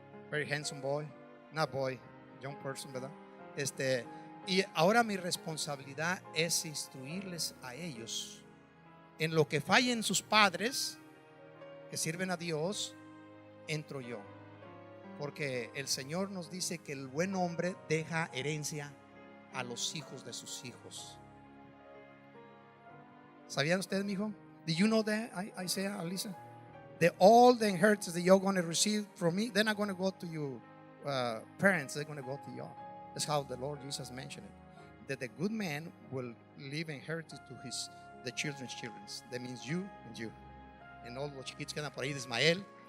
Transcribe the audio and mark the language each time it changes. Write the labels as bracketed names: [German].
[English] Very handsome boy. Not boy, young person, [Spanish] ¿verdad? Y ahora mi responsabilidad es instruirles a ellos en lo que fallen sus padres, que sirven a Dios. Entro yo, porque el Señor nos dice que el buen hombre deja herencia a los hijos de sus hijos. ¿Sabían ustedes, mijo? [English] Did you know that, Isaiah, Alisa? That all the inheritance that you're going to receive from me, they're not going to go to you. Parents, they're going to go to you. That's how the Lord Jesus mentioned it. That the good man will leave inheritance to the children's children. That means you and you. And all [Spanish] los chiquitos que andan por ahí de Ismael.